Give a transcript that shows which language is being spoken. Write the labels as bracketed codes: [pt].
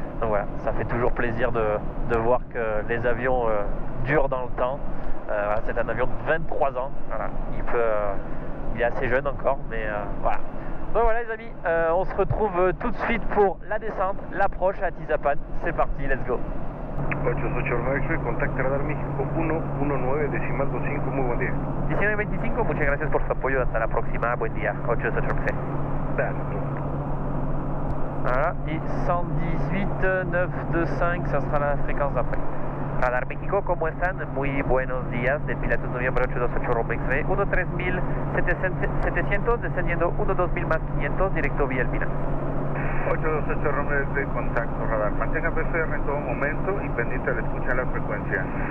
[fr] Donc voilà, ça fait toujours plaisir de voir que les avions durent dans le temps. Voilà, c'est un avion de 23 ans, voilà, il est assez jeune encore, mais voilà. Donc voilà les amis, on se retrouve tout de suite pour la descente, l'approche à Tizapan. C'est parti, [en] let's go. [es] 828 X-Ray, contacte Radar México 119 decimal 25, muy buen día. 1925, muchas gracias por su apoyo, hasta la próxima, buen día, 828. [fr] Voilà, et 118.925, ça sera la fréquence d'après. [es] Radar México, ¿cómo están? Muy buenos días, del Pilatus Noviembre 828 Romeo X-Ray, 13700, descendiendo 12000 más 500, directo vía Elvira. 828 Romeo X-Ray, contacto radar. Mantenga PCR en todo momento y pendiente al escuchar la frecuencia.